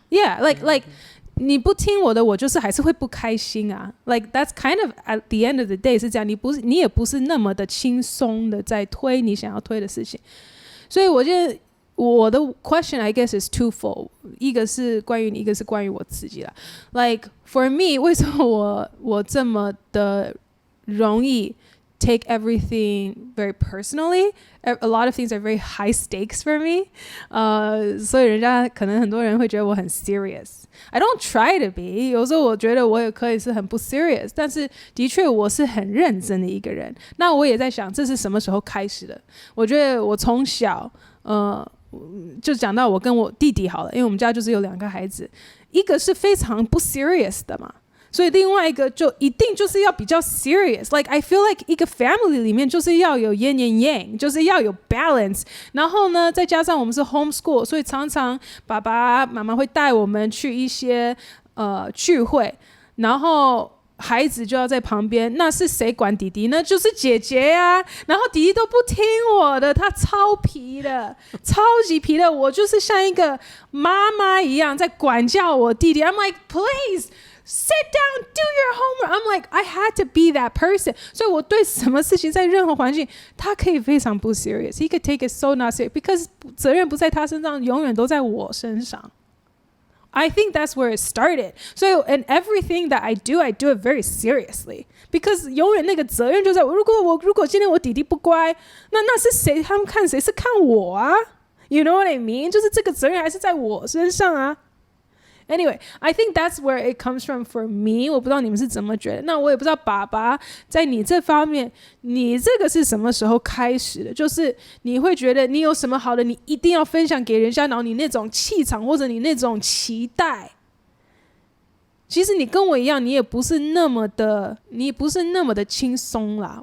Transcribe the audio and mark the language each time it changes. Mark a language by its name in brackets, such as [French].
[Chinese] Yeah, like 你不听我的，我就是还是会不开心啊。 [English] Like that's kind of at the end of the day [Chinese] 是这样，你也不是那么的轻松的在推你想要推的事情。所以我觉得我的 question I guess is twofold， 一个是关于你，一个是关于我自己啦。 Like for me， 为什么我这么的容易 [English] take everything very personally? A lot of things are very high stakes for me. [Chinese] 所以人家可能很多人会觉得我很 serious。 [English] I don't try to be. [Chinese] 有时候我觉得我也可以是很不 serious， 但是的确我是很认真的一个人。那我也在想，这是什么时候开始的？我觉得我从小，就讲到我跟我弟弟好了，因为我们家就是有2个孩子，一个是非常不 serious 的嘛。所以另外一个就一定就是要比较 serious， [English] like I feel like [Chinese] 一个 family 里面就是要有 yin and yang， 就是要有 balance。然后呢，再加上我们是 homeschool， 所以常常爸爸妈妈会带我们去一些聚会，然后孩子就要在旁边，那是谁管弟弟呢？就是姐姐呀。然后弟弟都不听我的，他超皮的，超级皮的。我就是像一个妈妈一样在管教我弟弟。 [English] I'm like, please sit down, do your homework. I'm like, I had to be that person. [Chinese] 所以我对什么事情在任何环境，他可以非常不 serious. [English] He could take it so not serious because [Chinese] 责任不在他身上，永远都在我身上。 [English] I think that's where it started. So, and everything that I do it very seriously. [Chinese] Because 永远那个责任就在我。如果今天我弟弟不乖，那是谁？他们看谁是看我啊 ？ [English] You know what I mean？ [Chinese] 就是这个责任还是在我身上啊。 [English] Anyway, I think that's where it comes from for me. [Chinese] 我不知道你们是怎么觉得。那我也不知道爸爸在你这方面，你这个是什么时候开始的？就是你会觉得你有什么好的，你一定要分享给人家，然后你那种气场或者你那种期待，其实你跟我一样，你也不是那么的轻松啦。